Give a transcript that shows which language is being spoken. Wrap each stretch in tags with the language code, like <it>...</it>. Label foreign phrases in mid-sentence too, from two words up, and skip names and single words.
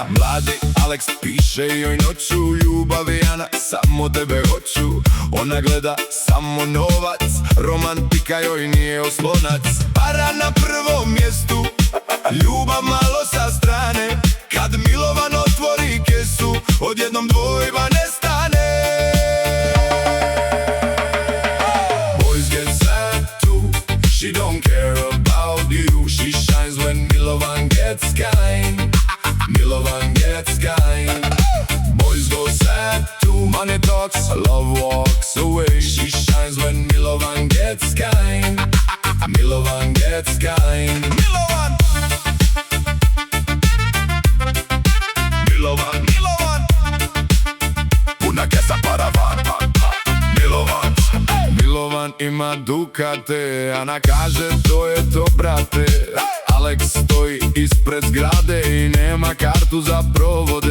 <hr>Mladi Aleks piše joj noću, ljubavi Ana, samo tebe hoću. Ona gleda samo novac, romantika joj nije oslonac. Para na prvom mjestu, ljubav malo sa strane. Kad Milovan otvori kesu, odjednom dvojba nestane.</hr> <en>She don't care about you. She shines when Milovan gets kind. Milovan gets kind. Boys go sad too. Money talks, love walks away. She shines when Milovan gets kind. Milovan gets kind. Milovan, Milovan, Milovan.</en> <hr>Puna kesa paravan. Milovan, Milovan ima Dukate, Ana kaže to je to brate. Aleks stoji ispred zgrade i nema kartu za provode.</hr>